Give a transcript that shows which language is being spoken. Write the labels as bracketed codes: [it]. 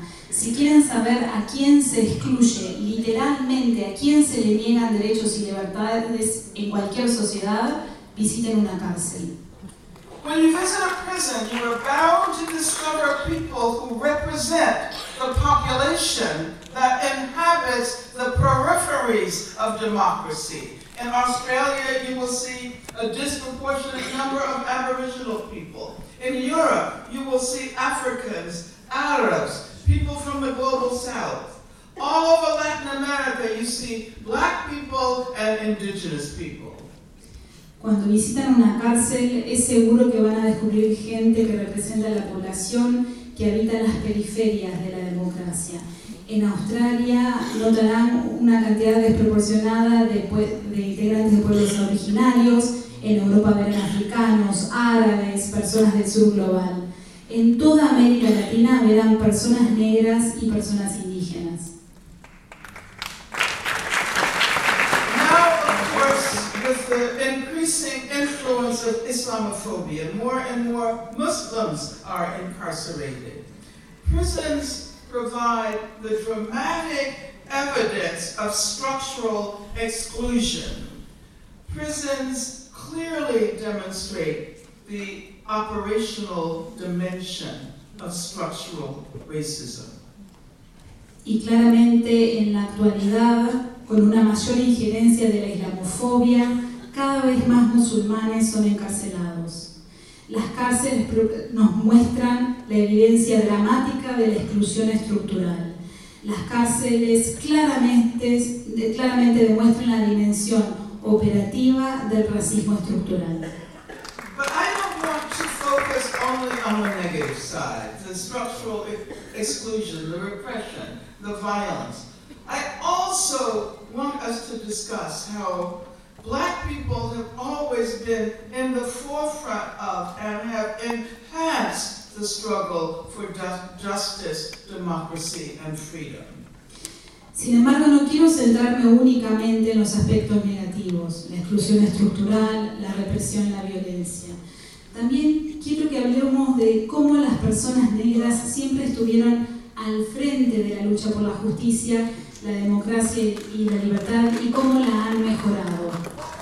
[es] Si quieren saber a quién se excluye, literalmente a quién se le niegan derechos y libertades en cualquier sociedad, visiten una cárcel. [en] When you visit a prison, you are bound to discover people who represent the population that inhabits the peripheries of democracy. In Australia, you will see a disproportionate number of Aboriginal people. In Europe, you will see Africans, Arabs, people from the global south. All over Latin America, you see black people and indigenous people. [es] Cuando visitan una cárcel, es seguro que van a descubrir gente que representa la población que habita en las periferias de la democracia. En Australia, notarán una cantidad desproporcionada de integrantes de pueblos originarios. En Europa verán africanos, árabes, personas del sur global. En toda América Latina verán personas negras y personas indígenas. [en] Now, of course, with the increasing influence of Islamophobia, more and more Muslims are incarcerated. Prisons provide the dramatic evidence of structural exclusion. Prisons clearly demonstrate the operational dimension of structural racism. [es] Y claramente en la actualidad, con una mayor injerencia de la islamofobia, cada vez más musulmanes son encarcelados. Las cárceles nos muestran la evidencia dramática de la exclusión estructural. Las cárceles claramente demuestran la dimensión operativa del racismo estructural. [en] But I don't want to focus only on the negative side, the structural exclusion, the repression, the violence. I also want us to discuss how black people have always been in the forefront of and have enhanced the struggle for justice, democracy, and freedom. [es] Sin embargo, no quiero centrarme únicamente en los aspectos negativos, la exclusión estructural, la represión y la violencia. También quiero que hablemos de cómo las personas negras siempre estuvieron al frente de la lucha por la justicia, la democracia y la libertad, y cómo la han mejorado.